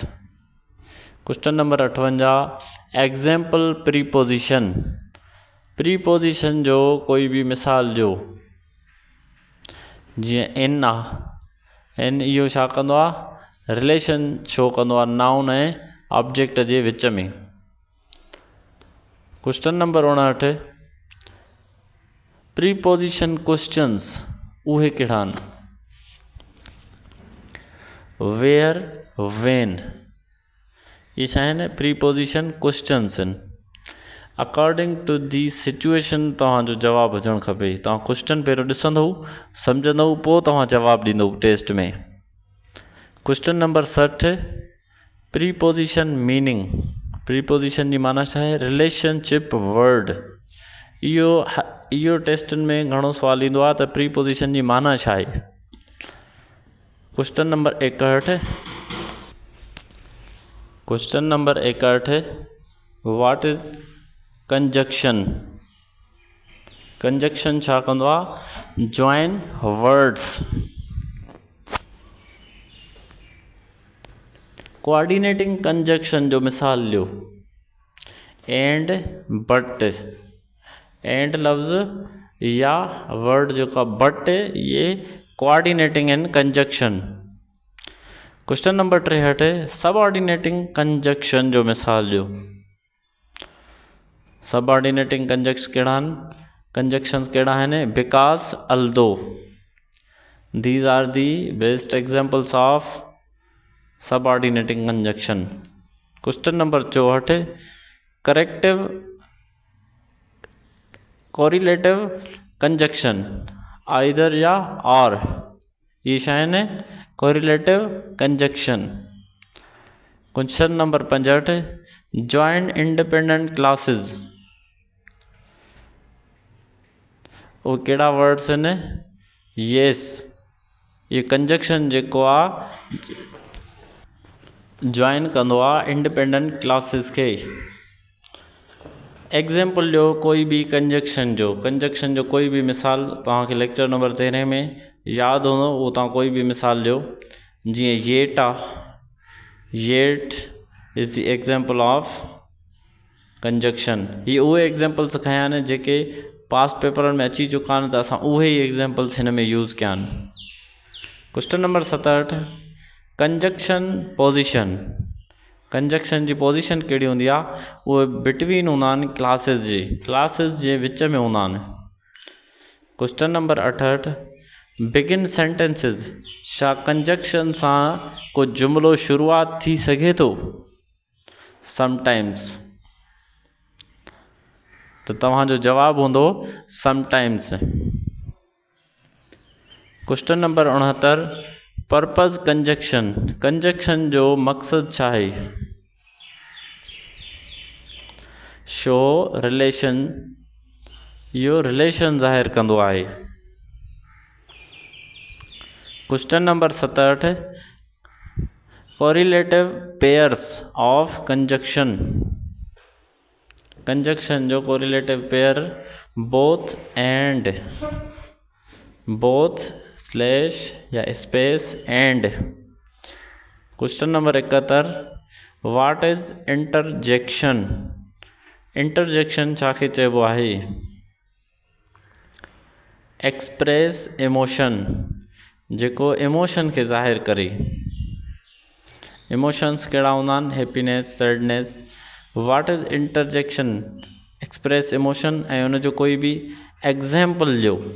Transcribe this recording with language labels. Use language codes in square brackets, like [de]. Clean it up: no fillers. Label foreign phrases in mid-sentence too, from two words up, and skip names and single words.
[en] Question number 58, example preposition. [sd] प्रीपोजिशन जो कोई भी मिसाल जो, जीअं इन आहे, इन इहो छा कंदो आहे? [en] relation show [sd] कंदो आहे नाउन ऐं ऑब्जेक्ट जे विच में। [en] Question number 59, preposition questions [sd] उहे कहिड़ा आहिनि? [en] where, when, [sd] ये छा आहिनि? [en] preposition questions [sd] आहिनि। [en] according to the situation [sd] तव्हांजो जवाबु हुजणु खपे। तव्हां क्वेश्चन पहिरियों ॾिसंदव, सम्झंदव, पोइ तव्हां जवाबु ॾींदव टेस्ट में। [en] Question number 60, preposition meaning. [sd] प्रीपोजिशन जी माना छा आहे? [en] relationship word. [sd] इहो टेस्टनि में घणो सुवाल ईंदो आहे त प्रीपोजिशन जी माना छा आहे। [en] Question number 61, question number 61, what is conjunction. [sd] कंजक्शन छा कंदो आहे? [en] join words. coordinating conjunction [sd] जो मिसाल लो, [en] and, but. [sd] एंड लफ्ज़ या वर्ड जो का बट, ये [en] coordinating in conjunction. Question number 63, subordinating conjunction [sd] जो मिसाल लो। [en] subordinating conjunctions [sd] कहिड़ा आहिनि? [en] Because, although. These are the best examples of subordinating conjunction. Question number 64, corrective correlative conjunction, either or, [sd] ये छा आहिनि? [en] Correlative conjunction. Question number 65, joint independent clauses, [sd] वो कहिड़ा वर्ड्स आहिनि? यस, ये कंजक्शन जेको आहे जॉइन कंदो आहे [en] independent clauses [sd] के। एग्जाम्पल ॾियो कोई भी कंजक्शन जो कोई भी मिसाल तव्हांखे [en] lecture number 13 [sd] में यादि हूंदो, उहो तव्हां कोई भी मिसाल ॾियो। जीअं येट आहे, [en] Yet is the example of conjunction. [sd] ये उहे एग्जाम्पल्स खयां आहिनि जेके पास्ट पेपरनि में अची चुका आहिनि, त असां उहे ई एग्जाम्पल्स हिन में यूज़ कया आहिनि। [en] Question number 67, conjunction position. [sd] कंजक्शन जी पोजिशन कहिड़ी हूंदी आहे? उहे बिटवीन हूंदा आहिनि क्लासेस जे विच में हूंदा आहिनि। [en] Question number 68, begin sentences. [sd] छा कंजक्शन सां को जुमिलो शुरूआत थी सघे थो? समटाइम्स। तो तव्हांजो जवाबु हूंदो समटाइम्स। [en] Question number 69, purpose conjunction. [sd] कंजक्शन जो मक़सदु छा आहे? [en] show relation, [sd] इहो रिलेशन ज़ाहिर कंदो आहे। [en] Question number 67, correlative pairs of conjunction. conjunction jo correlative pair both and, both slash ya space and. Question number 71, what is interjection. [sd] इंटरजेक्शन छाखे चइबो आहे। [en] express emotion, [sd] जेको इमोशन के ज़ाहिर करे। इमोशंस कहिड़ा हूंदा आहिनि, [en] happiness, sadness. What is interjection, express emotion, [sd] ऐं उनजो कोई भी एग्जाम्पल ॾियो।